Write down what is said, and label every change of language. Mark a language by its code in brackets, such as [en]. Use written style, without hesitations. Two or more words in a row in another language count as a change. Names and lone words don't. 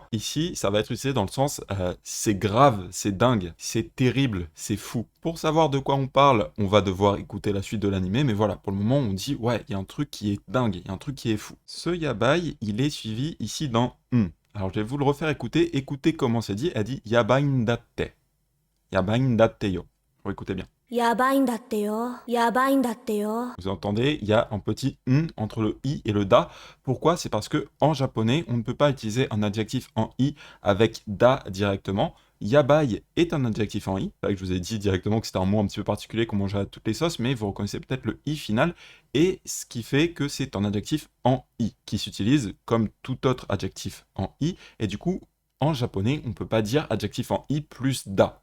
[fr] Ici, ça va être utilisé dans le sens c'est grave, c'est dingue, c'est terrible, c'est fou. Pour savoir de quoi on parle, on va devoir écouter la suite de l'animé, mais voilà, pour le moment, on dit ouais, il y a un truc qui est dingue, il y a un truc qui est fou. Ce yabai, il est suivi ici dans Alors, je vais vous le refaire écouter. Écoutez comment c'est dit. Elle dit [ja] やばいんだって。やばいんだってよ. [fr] Faut écouter bien. [ja] やばいんだってよ。やばいんだってよ。 [fr] Vous entendez, il y a un petit entre le i et le da. Pourquoi? C'est parce que en japonais, on ne peut pas utiliser un adjectif en i avec da directement. Yabai est un adjectif en i. C'est vrai que je vous ai dit directement que c'était un mot un petit peu particulier qu'on mangeait à toutes les sauces, mais vous reconnaissez peut-être le i final, et ce qui fait que c'est un adjectif en i, qui s'utilise comme tout autre adjectif en i, et du coup, en japonais, on ne peut pas dire adjectif en i plus da.